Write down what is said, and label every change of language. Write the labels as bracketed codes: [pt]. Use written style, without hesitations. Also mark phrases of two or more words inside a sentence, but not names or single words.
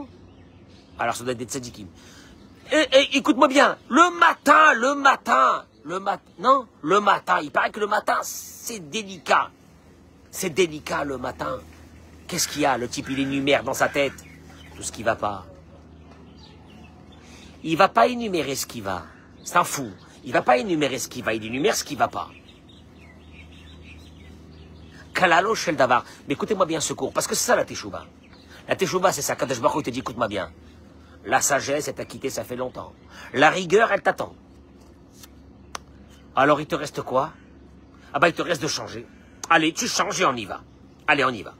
[fr] Alors ça doit être des tzadikim. Écoute-moi bien, le matin, il paraît que le matin, c'est délicat. C'est délicat le matin. Qu'est-ce qu'il y a? Le type, il énumère dans sa tête tout ce qui va pas. Il va pas énumérer ce qui va. C'est un fou. Il va pas énumérer ce qui va, il énumère ce qui va pas. [he] כללו של דבר. [fr] Mais écoutez-moi bien ce cours, parce que c'est ça la teshuva. La teshuva, c'est ça. [he] קדוש ברוך הוא [fr] te dit, écoute-moi bien. La sagesse, elle t'a quitté, ça fait longtemps. La rigueur, elle t'attend. Alors, il te reste quoi? Ah bah, il te reste de changer. Allez, tu changes et on y va. Allez, on y va.